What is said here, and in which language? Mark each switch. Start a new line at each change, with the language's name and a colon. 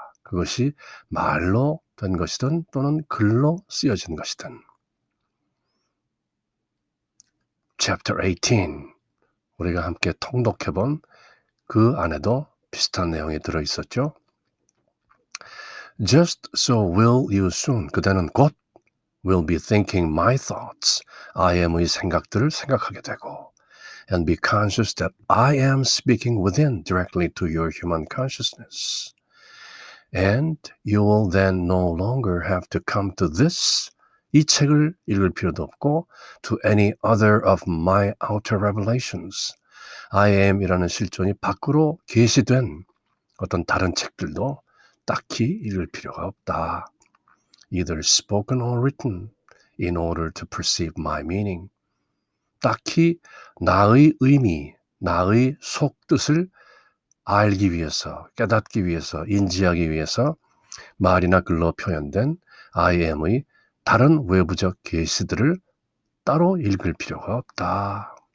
Korean: 그것이 말로 된 것이든 또는 글로 쓰여진 것이든. Chapter 18, 우리가 함께 통독해본 그 안에도 비슷한 내용이 들어있었죠.
English: Just so will you soon.
Korean: 그대는 곧
English: will be thinking my thoughts. I am의
Korean: 생각들을 생각하게 되고,
English: and be conscious that I am speaking within directly to your human consciousness. And you will then no longer have to come to this,
Korean: 이 책을 읽을 필요도 없고,
English: to any other of my outer revelations.
Korean: I am이라는 실존이 밖으로 계시된 어떤 다른 책들도 딱히 읽을 필요가 없다.
English: Either spoken or written, in order to perceive my meaning.
Korean: 딱히 나의 의미, 나의 속뜻을 알기 위해서, 깨닫기 위해서, 인지하기 위해서 말이나 글로 표현된 I am의 다른 외부적 계시들을 따로 읽을 필요가 없다.